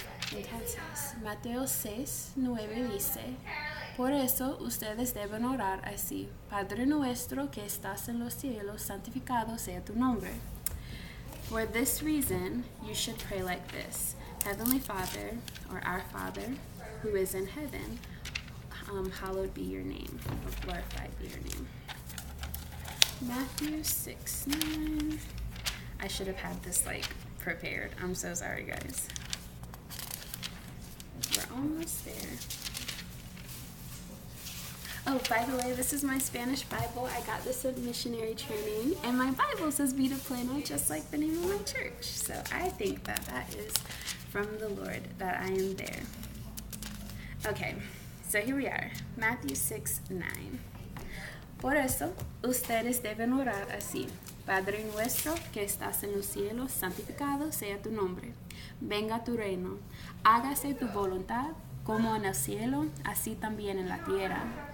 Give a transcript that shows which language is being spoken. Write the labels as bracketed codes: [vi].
[es] Entonces, Mateo 6:9 dice, por eso ustedes deben orar así: Padre nuestro que estás en los cielos, santificado sea tu nombre. [en] For this reason, you should pray like this: Heavenly Father, or our Father, who is in heaven, hallowed be your name, or glorified be your name. Matthew 6:9. I should have had this prepared. I'm so sorry, guys. We're almost there. Oh, by the way, this is my Spanish Bible. I got this at missionary training, and my Bible says Vida Plena, just like the name of my church. So I think that is from the Lord, that I am there. Okay, so here we are. Matthew 6:9. [es] Por eso, ustedes deben orar así: Padre nuestro que estás en los cielos, santificado sea tu nombre. Venga tu reino. Hágase tu voluntad, como en el cielo, así también en la tierra.